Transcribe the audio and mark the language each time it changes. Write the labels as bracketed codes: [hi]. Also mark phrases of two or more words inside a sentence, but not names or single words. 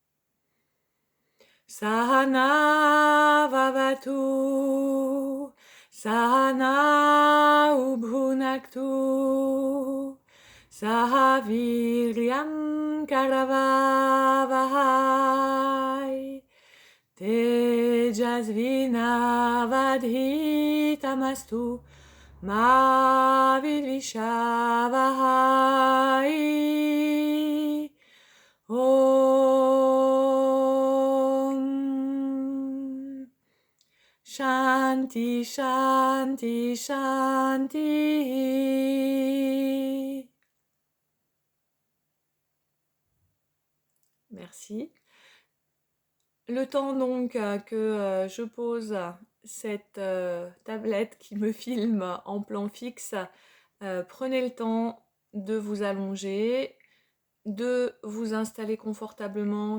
[sa] Sahana vavatu, sahana ubhunaktu, sahaviryam karavavahai, tejasvinavadhitamastu, ma vidvishavahai. Om. Shanti, Shanti, Shanti. [fr] Merci. Le temps donc que je pose cette tablette qui me filme en plan fixe, prenez le temps de vous allonger, de vous installer confortablement.